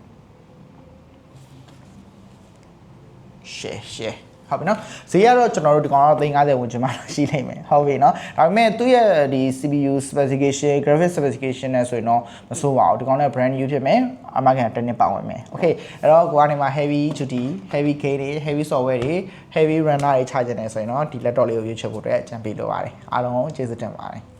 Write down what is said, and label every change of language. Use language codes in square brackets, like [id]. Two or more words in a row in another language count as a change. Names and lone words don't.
[my] shareဟုတ်ပြီနော်ဈေးကတော့ကျွန်တော်တို့ဒီကောင်တော့350ဝန်းကျင်မှာရှိနေမယ်ဟုတ်ပြီနော်ဒါပေမဲ့သူ့ရဲ့ဒီ [en] CPU specification graphic specification [my] နဲ့ဆိုရင်တော့မဆိုးပါဘူးဒီကောင်လည်း [en] brand new [my] ဖြစ်မယ်အမှန်ကန်တစ်နှစ်ပါဝင်မယ် okay အဲ့တော့ကိုကနေမှာ [en] heavy duty heavy game [my] တွေ [en] heavy software [my] တွေ [en] heavy runner [my] တွေချကြနေဆိုရင်တော့ဒီ laptop လေးကိုရွေးချယ်ဖို့အတွက်အကြံပေးလိုပါတယ်အားလုံးကျေးဇူးတင်ပါတယ်